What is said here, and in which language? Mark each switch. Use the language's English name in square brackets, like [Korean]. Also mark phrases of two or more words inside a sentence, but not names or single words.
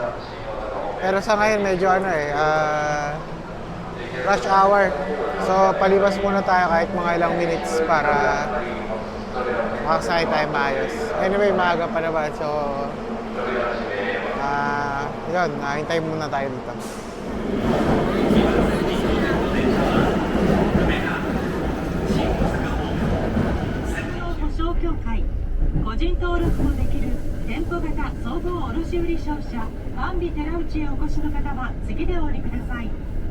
[Filipino] Pero sa ngayon medyo [English] rush hour. [Filipino] So palibas muna tayo kahit mga ilang minutes para makasakay tayo maayos. Anyway, maaga pa naman. So yun, hintay muna tayo dito. [Japanese] 個人登録もできる店舗型総合卸売商社バンビ寺内へお越しの方は次でお降りください。